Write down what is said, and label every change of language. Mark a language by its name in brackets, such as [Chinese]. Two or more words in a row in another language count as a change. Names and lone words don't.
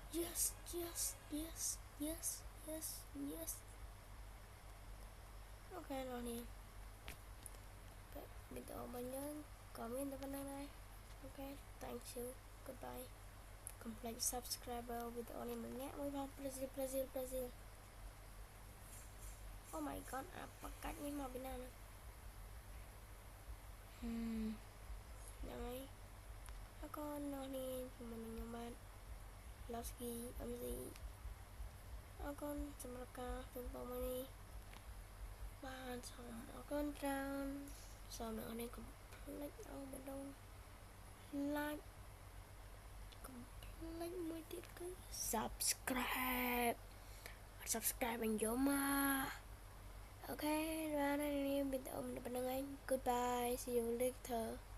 [English] yes yes yes yes yes yes [Khmer] អូខេបងនេះវីដេអូរបស់យើងក៏មានតែប៉ុណ្្នឹងដែរអូខេ [English] thank you goodbye complete subscriber [Khmer] វីដេអូនេះម្នាក់មួយផង Brazil [English] oh my god [Khmer] អាបកាច់នេះមកពីណាហ្នឹងហើយអរគុណ អ្នកនេះជាមួយនឹងខ្ញុំបាទ Lowski MC អរគុណសម្រាប់ការចូលរួមមួយនេះបាទសូមអរគុណច្រើនសូមអ្នកនេះកុំភ្លេចឲ្យម្ដង like កុំភ្លេចមួយទៀតគឺ subscribe អត់ subscribe វិញយកមកអូខេបាទនេះវីដេអូប៉ុណ្្នឹងឯង [English] goodbye see you later